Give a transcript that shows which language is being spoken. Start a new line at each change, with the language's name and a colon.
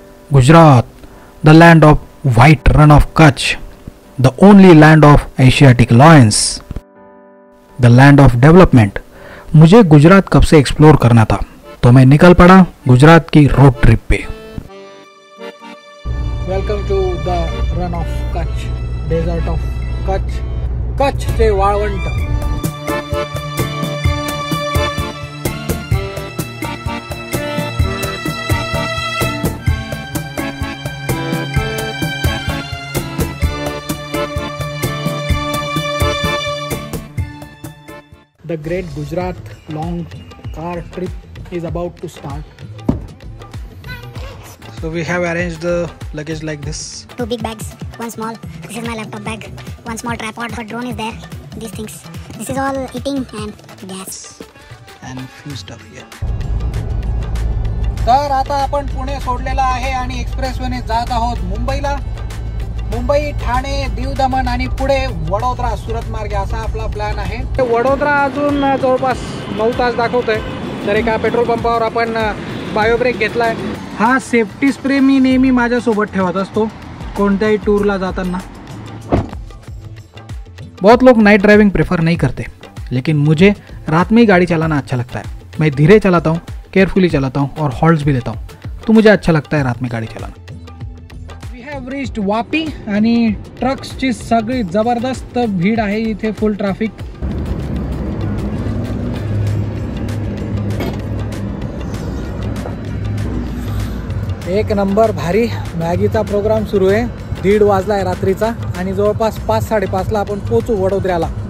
English: Gujarat, the land of white run of Kutch, the only land of Asiatic lions, the land of development.
Hindi: मुझे गुजरात कब से explore करना था, तो मैं निकल पड़ा गुजरात की रोड ट्रिप पे।
English: Welcome to the Rann of Kutch, desert of Kutch, Kutch से वाळवंट। The Great Gujarat long car trip is about to start. So we have arranged the luggage like this. 2 big bags, 1 small. This is my laptop bag. 1 small tripod. A drone is there. These things. This is all eating and gas. And few stuff here.
Marathi: तर आता आपण पुणे सोडलेला आहे आणि एक्सप्रेसवेने जात आहोत मुंबईला. मुंबई, ठाणे, दीव दमण आणि पुढे वडोदरा, सुरत मार्गे असा आपला प्लॅन आहे. वडोदरा अजून जवळपास 9 तास दाखवतोय. तर एका पेट्रोल पंपावर आपण बायो ब्रेक घेतलाय. हा सेफ्टी स्प्रे मी नेहमी माझ्यासोबत ठेवत असतो कोणत्याही टूरला जाताना.
Hindi: बहुत लोग नाइट ड्राइविंग प्रेफर नहीं करते, लेकिन मुझे रात में ही गाड़ी चलाना अच्छा लगता है. मैं धीरे चलाता हूँ, केयरफुली चलाता हूँ और हॉल्ट्स भी लेता हूँ, तो मुझे अच्छा लगता है रात में गाड़ी चलाना.
Marathi: रिच्ड वापी आणि ट्रक्सची सगळी जबरदस्त भीड़ आहे इथे, फुल ट्रॅफिक. एक नंबर भारी मॅगीचा प्रोग्राम सुरू आहे. 1:30 वाजलाय रात्रीचा आणि जवळपास 5-5:30ला आपण पोहोचू वडोदऱ्याला.